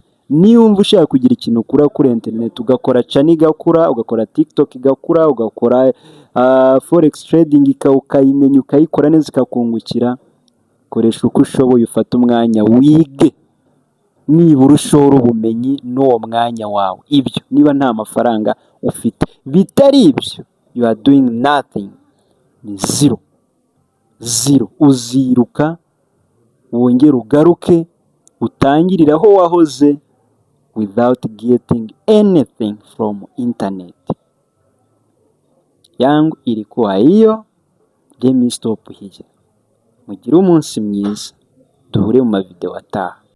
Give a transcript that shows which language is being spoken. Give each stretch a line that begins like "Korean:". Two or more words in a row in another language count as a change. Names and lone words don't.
Kinyarwanda: Niba ushaka kugira ikintu ukura kuri interineti, ugakora cani igakura, ugakora tiktok igakura, ugakora
English: forex trading
Kinyarwanda: ukayimenya ukayikora neza ikakungukira, koresha uko ushoboye, ufate umwanya wige, nibura ushora ubumenyi n'uwo mwanya wawe. Ibyo niba nta mafaranga ufite, bitari ibyo
English: you are doing nothing,
Kinyarwanda: ni zero. Uziruka wongere ugaruke utangirire aho wahoze
English: without getting anything from internet.
Swahili: Yangu ilikuwa hiyo.
English: Let me stop here.
Kinyarwanda: Mugire umunsi mwiza, duhure mu mavideo ataha.